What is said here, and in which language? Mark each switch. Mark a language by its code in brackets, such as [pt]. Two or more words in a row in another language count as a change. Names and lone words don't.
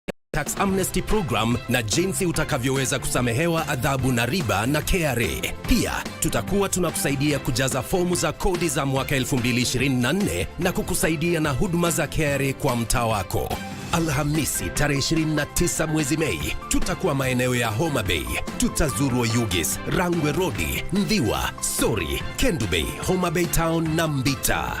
[sw] Tax Amnesty Program na jinsi utakavyoweza kusamehewa adhabu na riba na KRA. Pia tutakuwa tunakusaidia kujaza fomu za kodi za mwaka 2024 na kukusaidia na huduma za KRA kwa mtaa wako. Alhamisi tarehe 29 mwezi Mei tutakuwa maeneo ya Homa Bay. Tutazuru Oyugis, Rangwe Road, Ndhiwa, Sori, Kendu Bay, Homa Bay Town na Mbita.